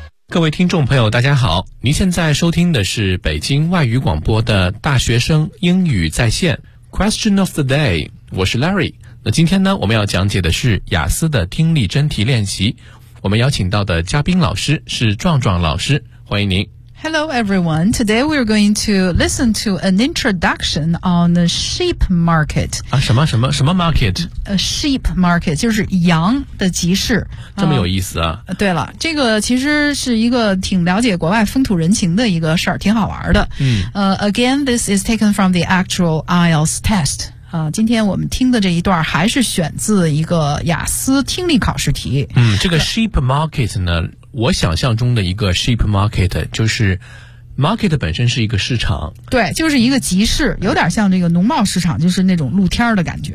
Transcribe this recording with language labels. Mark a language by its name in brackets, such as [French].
[Chinese] 各位听众朋友大家好，您现在收听的是北京外语广播的大学生英语在线 [English] Question of the day， [Chinese] 我是 Larry。那今天呢，我们要讲解的是雅思的听力真题练习，我们邀请到的嘉宾老师是壮壮老师，欢迎您。 [English] Hello everyone, today we're going to listen to an introduction on the sheep market. [Chinese] 啊，什么什么什么 market? [English] A sheep market, [Chinese] 就是羊的集市。这么有意思啊。对了，这个其实是一个挺了解国外风土人情的一个事儿，挺好玩的。嗯。 [English] Again, this is taken from the actual IELTS test. [Chinese] 今天我们听的这一段还是选自一个雅思听力考试题。嗯，这个 sheep market 呢，我想象中的一个 sheep market 就是 market 本身是一个市场，对，就是一个集市，有点像这个农贸市场，就是那种露天的感觉。